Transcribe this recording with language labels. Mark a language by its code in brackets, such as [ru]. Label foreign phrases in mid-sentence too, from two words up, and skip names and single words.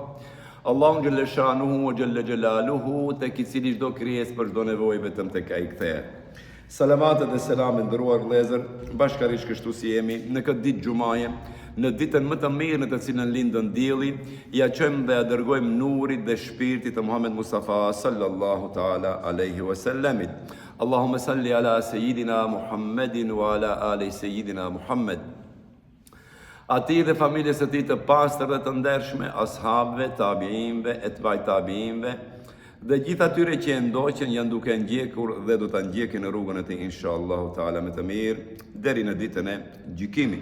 [ar] الله جل شأنه وجل جلاله, [sq] tek i cili çdo krijesë për çdo nevojë vetëm tek ai kthehet. Salavatet dhe selamin ndëruar vëllezër, bashkërisht kështu si jemi në këtë ditë xumaje, në ditën më të mirë në të cilën lindën dielli, ja çojmë dhe ja dërgojmë nurit dhe shpirtit të Muhammed Mustafa [ar] صلى الله تعالى عليه وسلم. اللهم صل على سيدنا محمد وعلى آل سيدنا محمد. [sq] Ati dhe familjes e tij të pastër dhe të ndershme, ashabëve, tabiinëve, etbaj tabiinëve, dhe gjithë atyre që e ndoqen janë duke ndjekur dhe do ta ndjekin në rrugën e tij [ar] إن شاء الله تعالى [sq] me të mirë deri në ditën e gjykimit.